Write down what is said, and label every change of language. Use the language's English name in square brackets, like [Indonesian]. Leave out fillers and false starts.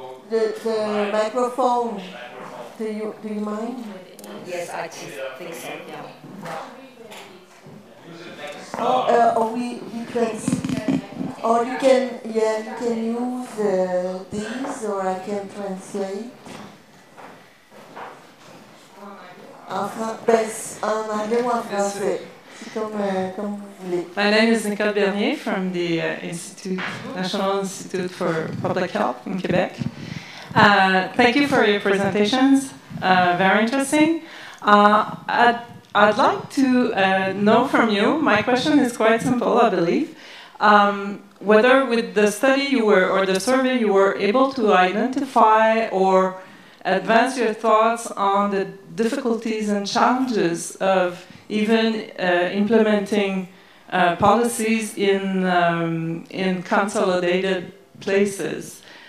[English] the microphone. Do you mind? Yes, I think so, yeah. We or you can use these, or I can translate. [French] En anglais ou en français, comme vous voulez. [English] My name is Nicole Bernier from the National Institute for Public Health in Quebec. Thank you for your presentations. Very interesting. I'd like to know from you, my question is quite simple, I believe, whether with the study or the survey you were able to identify or advance your thoughts on the difficulties and challenges of even implementing policies in consolidated places.